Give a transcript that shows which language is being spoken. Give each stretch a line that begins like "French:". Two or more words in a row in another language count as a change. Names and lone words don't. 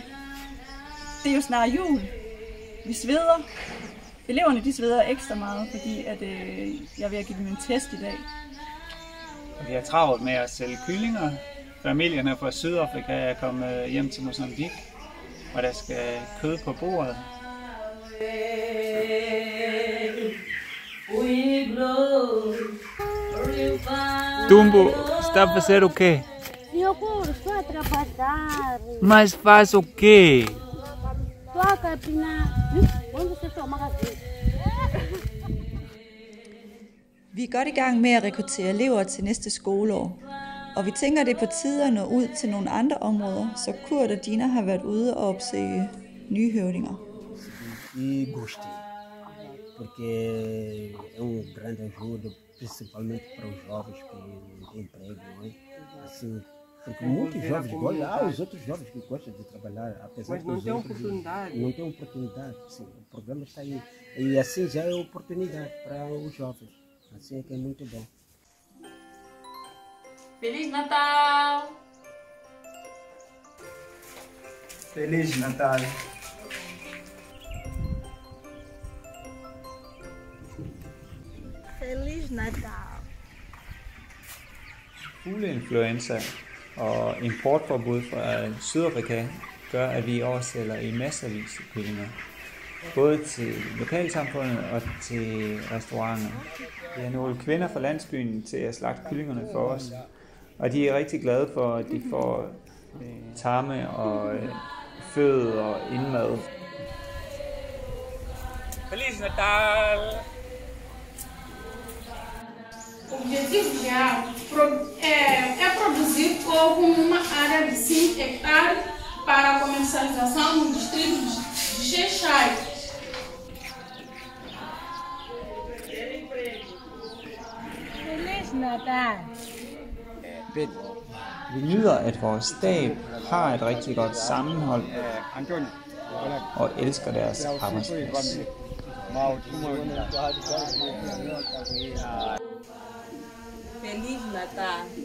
Danish: Det er jo snart jul. Vi sveder. Eleverne de sveder ekstra meget, fordi at, jeg er ved at give dem en test i dag. Vi har travlt med at sælge kyllinger. Familierne fra Sydafrika er kommet hjem til Mozambique, og der skal kød på bordet.
Portuguese: Dumbo, está a fazer o quê? Eu estou a trabalhar. Mas faz o quê? Estou a capinar. Onde você está, magasin?
Danish: Vi er godt i gang med at rekruttere elever til næste skoleår, og vi tænker, det er på tide at nå ud til nogle andre områder, så Kurt og Dina har været ude og opsøge nye høvdinger.
Portuguese: E gostei, porque é grande ajuda, principalmente para os jovens que não têm emprego, não é? Assim, porque muitos jovens gostam, os outros jovens que gostam de trabalhar, apesar mas não tem oportunidade. Não tem oportunidade, sim, o programa está aí. E assim já é oportunidade para os jovens, assim é que é muito bom. Feliz Natal! Feliz Natal! Feliz Natal.
Danish: Fugleinfluenza og importforbud fra Sydafrika gør, at vi i år sælger i masservis af kyllinger. Både til lokalsamfundet og til restauranter. Vi har nogle kvinder fra landsbyen til at slagte kyllingerne for os. Og de er rigtig glade for, at de får tarme og føde og indmad.
Portuguese: Feliz Natal! O objetivo é produzir coco numa área de 5 hectares para comercialização no distrito de Xai-Xai. Feliz Natal.
Danish: Vi nyder, at vores stab har et rigtig godt sammenhold og elsker deres arbejdsplads.
Portuguese: Feliz Natal!